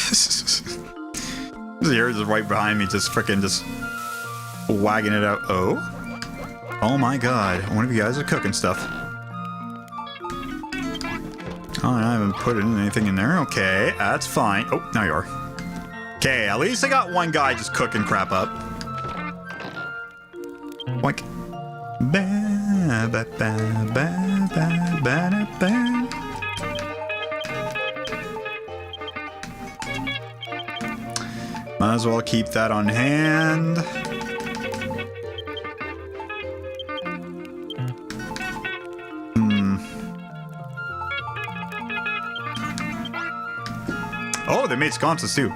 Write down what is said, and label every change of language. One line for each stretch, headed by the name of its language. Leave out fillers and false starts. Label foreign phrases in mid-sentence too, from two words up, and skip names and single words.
English: Yours is right behind me, just frickin' just wagging it out. Oh? Oh my god, one of you guys are cooking stuff. Oh, I haven't put anything in there. Okay, that's fine. Oh, now you are. Okay, at least I got one guy just cooking crap up. Boink. Ba ba ba ba ba ba ba. Might as well keep that on hand. Oh, they made sconces too.